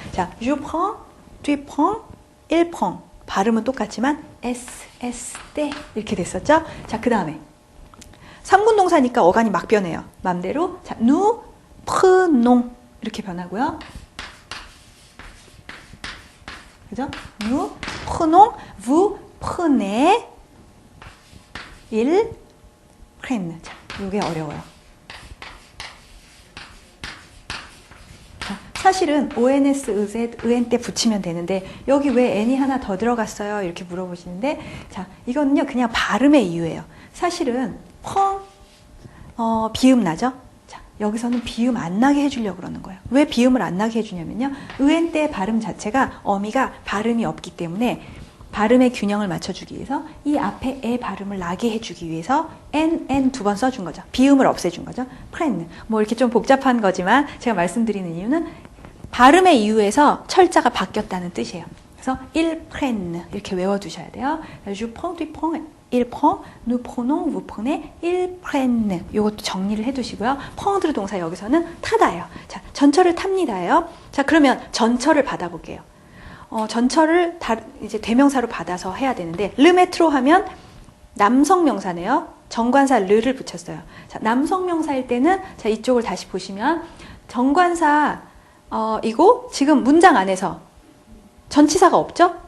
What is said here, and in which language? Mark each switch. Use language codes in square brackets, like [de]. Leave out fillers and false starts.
[fr] 자, je prends, tu prends, il prend. [ko] 발음은 똑같지만 S, S, 때 이렇게 됐었죠? 자, 그 다음에 3군 동사니까 어간이 막 변해요. 맘대로. 자, [fr] nous prenons [ko] 이렇게 변하고요. 그죠? [fr] nous prenons, vous prenez, ils prennent. [ko] 자, 이게 어려워요. 자, 사실은 ONS, EZ, EN 때 붙이면 되는데 여기 왜 N이 하나 더 들어갔어요? 이렇게 물어보시는데 자, 이거는요 그냥 발음의 이유예요. 사실은 펑 비음 나죠? 자, 여기서는 비음 안 나게 해주려고 그러는 거예요. 왜 비음을 안 나게 해주냐면요. EN 때 발음 자체가 어미가 발음이 없기 때문에 발음의 균형을 맞춰주기 위해서 이 앞에 에 발음을 나게 해주기 위해서 N 두 번 써준 거죠. 비음을 없애준 거죠. 프렌. 뭐 이렇게 좀 복잡한 거지만 제가 말씀드리는 이유는 발음의 이유에서 철자가 바뀌었다는 뜻이에요. 그래서 [fr] il prenne [ko] 이렇게 외워두셔야 돼요. [fr] Je prends, tu prends, il prend, nous prenons, vous prenez, ils prennent. [ko] 이것도 정리를 해두시고요. prendre 동사 여기서는 타다예요. 자, 전철을 탑니다예요. 자, 그러면 전철을 받아볼게요. 전철을 이제 대명사로 받아서 해야 되는데 le métro 하면 남성 명사네요. 정관사 르를 붙였어요. 자, 남성 명사일 때는 자, 이쪽을 다시 보시면 정관사 이거 지금 문장 안에서 전치사가 없죠?